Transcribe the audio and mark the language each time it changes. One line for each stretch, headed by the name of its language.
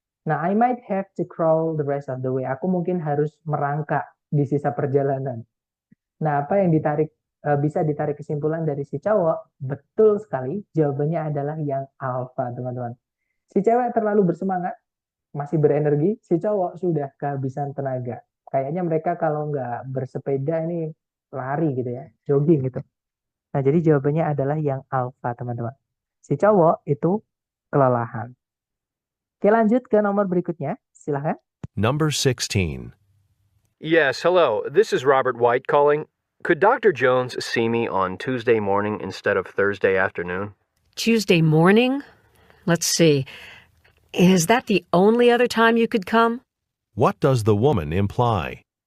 English: Nah, I might have to crawl the rest of the way.
Indonesian: Aku mungkin harus merangkak di sisa perjalanan. Nah, apa yang bisa ditarik kesimpulan dari si cowok? Betul sekali, jawabannya adalah yang alfa, teman-teman. Si cewek terlalu bersemangat, masih berenergi, si cowok sudah kehabisan tenaga. Kayaknya mereka kalau nggak bersepeda ini lari gitu ya, jogging gitu. Nah, jadi jawabannya adalah yang alfa, teman-teman. Si cowok itu kelelahan. Oke, lanjut ke nomor berikutnya. Silahkan.
English: Number 16. Yes, hello. This is Robert White calling. Could Dr. Jones see me on Tuesday morning instead of Thursday afternoon? Tuesday morning? Let's see. Is that the only other time you could come? What does the woman imply?